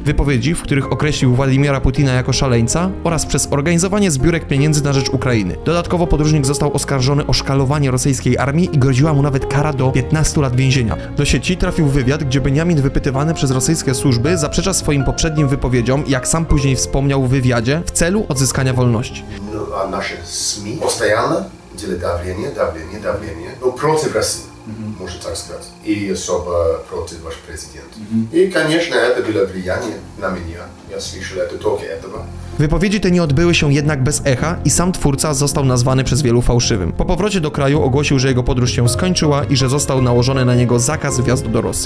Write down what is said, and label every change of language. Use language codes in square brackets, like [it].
[pl] Wypowiedzi, w których określił Władimira Putina jako szaleńca, oraz przez organizowanie zbiórek pieniędzy na rzecz Ukrainy. Dodatkowo podróżnik został oskarżony o szkalowanie rosyjskiej armii i groziła mu nawet kara do 15 lat więzienia. Do sieci trafił wywiad, gdzie Benjamin wypytywany przez rosyjskie służby zaprzecza swoim poprzednim wypowiedziom, jak sam później wspomniał w wywiadzie, w celu odzyskania wolności. [ru] A nasze SMI постоянно делают давление, no против России, можно так сказать, и особо против ваш президент. И, конечно, это было влияние на меня. Я слышал это только этого. [pl] Wypowiedzi te nie odbyły się jednak bez echa i sam twórca został nazwany przez wielu fałszywym. Po powrocie do kraju ogłosił, że jego podróż się skończyła i że został nałożony na niego zakaz wjazdu do Rosji.